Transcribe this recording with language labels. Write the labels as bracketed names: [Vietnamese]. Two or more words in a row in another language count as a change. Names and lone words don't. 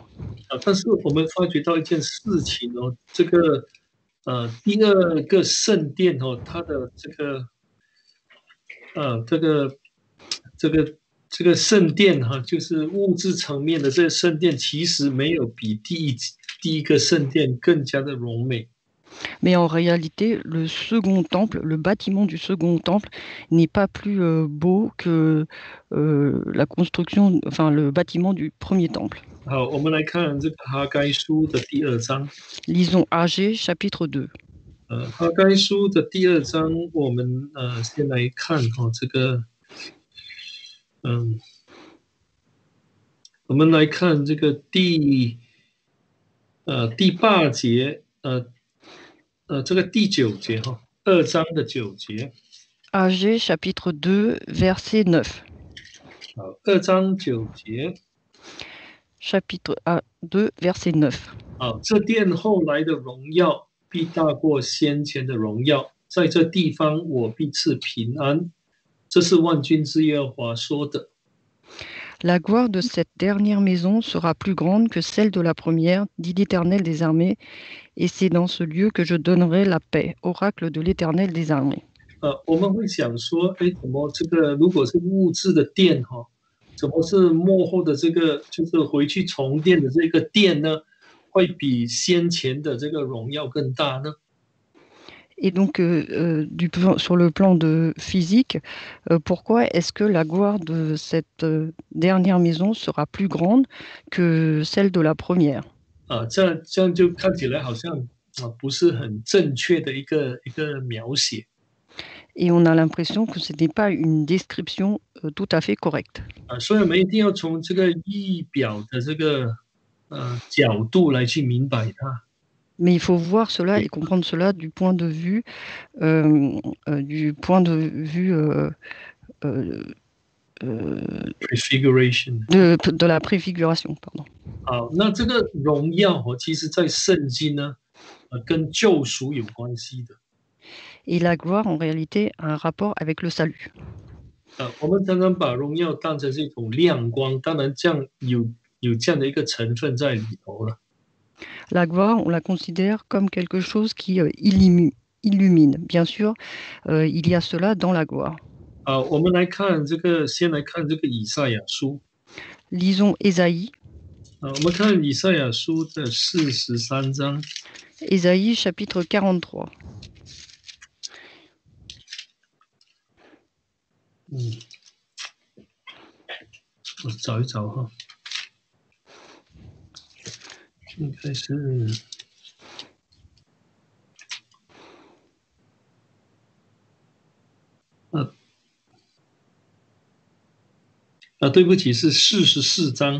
[Chinese] 但是我们发觉到一件事情这个第二个圣殿它的这个圣殿就是物质层面的这个圣殿，其实没有比第一个圣殿更加的荣美。 [French] Mais en réalité, le second temple, le bâtiment du second temple n'est pas plus beau que la construction, enfin le bâtiment du premier temple. [Chinese] 好，我们来看这个哈该书的第2章。 [French] Lisons Agé chapitre 2. [Chinese] 哈该书的第2章，我们先来看这个，我们来看这个第8节，这个第9节2章的9节。 [French] Agé chapitre 2 verset 9. [Chinese] 好，2章9节。 [French] Chapitre 2 verset 9. [Chinese] 好，这殿后来的荣耀必大过先前的荣耀，在这地方我必赐平安。这是万军之耶和华说的。 [French] La gloire de cette dernière maison sera plus grande que celle de la première, dit l'Éternel des armées, et c'est dans ce lieu que je donnerai la paix, oracle de l'Éternel des armées. [Chinese] 我们会想说，怎么这个如果是物质的殿怎么是末后的这个就是回去重建的这个殿呢，会比先前的这个荣耀更大呢？ [French] Et donc, sur le plan physique, pourquoi est-ce que la gloire de cette dernière maison sera plus grande que celle de la première? [Chinese] 这样就看起来好像不是很正确的一个描写。 [French] Et on a l'impression que ce n'est pas une description tout à fait correcte. [Chinese] 所以我们一定要从这个仪表的这个角度来去明白它。 [French] Mais il faut voir cela et comprendre cela du point de vue, euh, du point de vue euh, Prefiguration。 de la préfiguration, pardon. [Chinese] 好，那这个荣耀其实在圣经呢，跟救赎有关系的。 [French] Et la gloire, en réalité, a un rapport avec le salut. [Chinese] 我们常常把荣耀当成是一种亮光，当然这样有这样的一个成分在里头了。 [French] La gloire, on la considère comme quelque chose qui illumine. Bien sûr, il y a cela dans la gloire. [Chinese] 我们来看这个，先来看这个以赛亚书。 [French] Lisons Ésaïe. [Chinese] 我们看以赛亚书的43章。 [French] Ésaïe chapitre 43. [Chinese] 我找一找哈，应该是对不起，是44章。